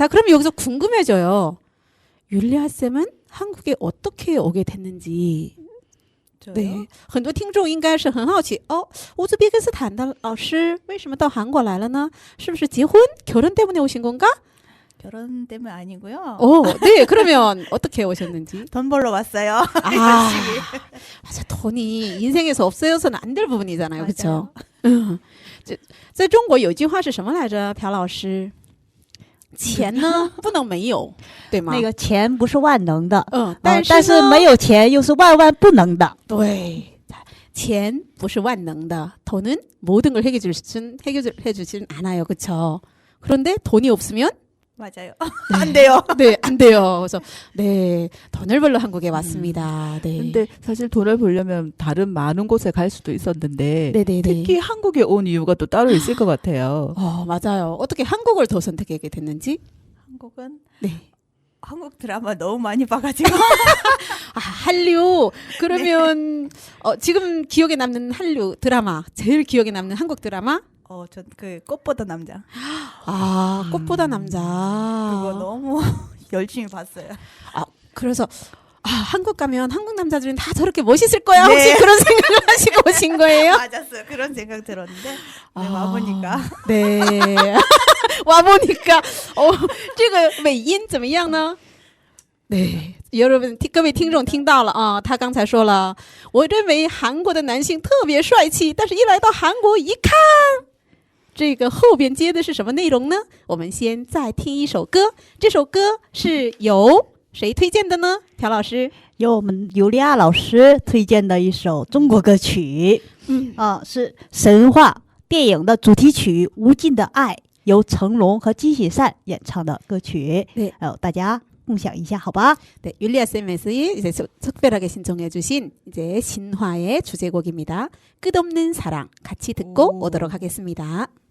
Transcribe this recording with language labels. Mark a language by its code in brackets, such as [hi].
[ko] 자, 그럼 여기서 궁금해져요. 율리아 쌤은 한국에 어떻게 오게 됐는지. 저요? [zh] 对，很多听众应该是很好奇乌兹别克斯坦的老师为什么到韩国来了呢？是不是结婚 [ko] 결혼 때문에 오신 건가? 결혼 때문에 아니고요. 네, 그러면 어떻게 오셨는지? 돈 벌러 왔어요. 맞아, 돈이 인생에서 없어서는 안 될 부분이잖아요, 그렇죠? [zh] 在中国有句话是什么来着，朴老师？钱呢不能没有，对吗？那个钱不是万能的，但是没有钱又是万万不能的。对，钱不是万能的， [ko] 돈은 모든 걸 해주진 않아요, 그렇죠? 그런데 돈이 없으면 맞아요. 안 돼요. 네, 안 돼요. 그래서 네, 돈을 벌러 한국에 왔습니다. 네. 근데 사실 돈을 벌려면 다른 많은 곳에 갈 수도 있었는데 네네네. 특히 한국에 온 이유가 또 따로 있을 것 같아요. 맞아요. 어떻게 한국을 더 선택하게 됐는지? 한국은 네. 한국 드라마 너무 많이 봐가지고. 한류. 그러면 지금 기억에 남는 한류 드라마, 제일 기억에 남는 한국 드라마? 전 그 꽃보다 남자. 꽃보다 남자. 그거 너무 열심히 봤어요. 그래서 한국 가면 한국 남자들은 다 저렇게 멋있을 거야. 네. 혹시 그런 생각을 하시고 생각하신 거예요? 맞았어요. 그런 생각 들었는데 네, 와보니까 네. 와보니까 [zh] 这个尾音怎么样呢？对，各位听众听到了啊，他刚才说了，我认为韩国的男性特别帅气，但是一来到韩国一看，这个后边接的是什么内容呢？我们先再听一首歌，这首歌是由谁推荐的呢？朴老师。由我们尤利亚老师推荐的一首中国歌曲，是神话电影的主题曲《无尽的爱》，由成龙和金喜善演唱的歌曲。对，大家共享一下，好吧？ [ko] 네, 율리아 쌤에서 이제 특별하게 신청해주신 이제 신화의 주제곡입니다. 끝없는 사랑 같이 듣고 오도록 하겠습니다.